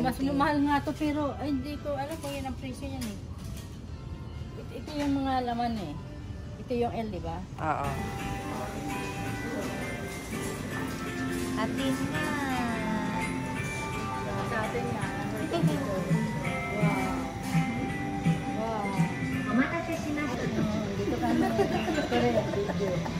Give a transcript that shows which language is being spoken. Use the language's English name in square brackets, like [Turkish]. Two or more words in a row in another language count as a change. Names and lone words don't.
[Filipino] Mas lumahal nga to pero ay, hindi ko alam kung yan ang presyo yan eh. Ito yung mga laman eh. Ito yung L, di ba? Oo. Atin na. Sa atin na. Wow. Wow. [Japanese] お待たせしました。 [Filipino] Dito ka na. Correct. Video.